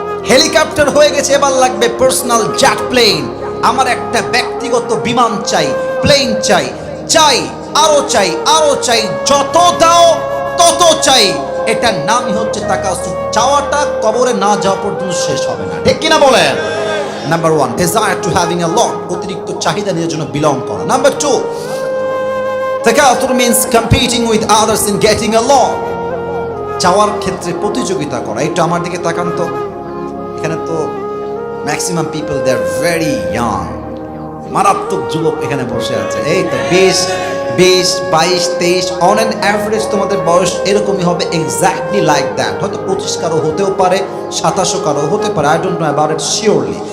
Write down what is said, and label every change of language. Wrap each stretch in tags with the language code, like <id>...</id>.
<bn>Helicopter হয়ে গেছে, এবার লাগবে পার্সোনাল জেট প্লেন। আমার একটা ব্যক্তিগত বিমান চাই, প্লেন চাই, আরো চাই, যত দাও তত চাই। এটার নামই হচ্ছে তাকাসুর। চাওয়াটা কবরে না যাওয়া পর্যন্ত শেষ হবে না। ঠিক কিনা বলেন? Number 1,</bn> <en>desire to having a lot,</en> <bn>অতিরিক্ত চাহিদা নিজের জন্য বিলং করা। Number 2, তাকাসুর</bn> <en>means competing with others in getting a lot,</en> <bn>চাওয়ার ক্ষেত্রে প্রতিযোগিতা করা। একটু আমার দিকে তাকান তো, এখানে তো</bn> <en>maximum people they are very young,</en> <bn>মারাত্মক যুবক এখানে বসে আছে। এই তো 20, 22, 23</bn> <en>on an average</en> <bn>তোমাদের বয়স এরকমই হবে,</bn> <en>Exactly like that.</en> <bn>হয়তো 25 কারো হতেও পারে, 27 কারো হতে পারে,</bn> <en>I don't know about it surely.</en>